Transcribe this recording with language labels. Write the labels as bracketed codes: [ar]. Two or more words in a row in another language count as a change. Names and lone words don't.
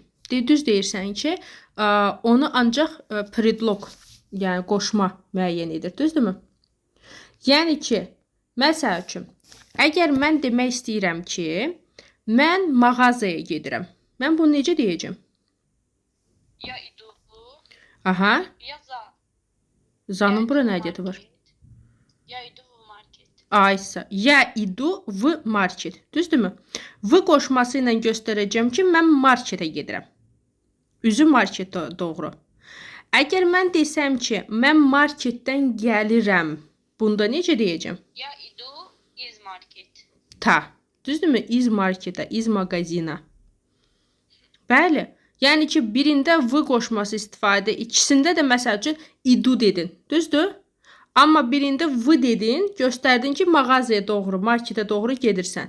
[az] Düz deyirsən ki, onu ancaq predlog, yəni qoşma müəyyən edir, düzdürmü? Yəni ki, məsəl üçün, əgər mən demək istəyirəm ki, mən mağazaya gedirəm. Mən bunu necə deyəcəm? [ru] Я иду Aha, я за zanın я [az] bura [ru] иду [az] nə [ru] в [az] ədiyyatı var? [ru] маркет. Я иду в маркет. Aysa, я иду в маркет. Düzdürmü? [az] V qoşması ilə göstərəcəm ki, mən marketə gedirəm. Üzü marketə doğru. Əgər mən desəm ki, mən marketdən gəlirəm, bunda necə deyəcəm? [ru] Я иду из маркет. Ta. [az] Düzdürmü? İz marketə, [ru] из магазина. [az] Bəli. Yəni ki, birində v qoşması istifadə, ikisində də məsəl üçün idu dedin. Düzdür? Amma birində v dedin, göstərdin ki, mağazaya doğru, marketə doğru gedirsən.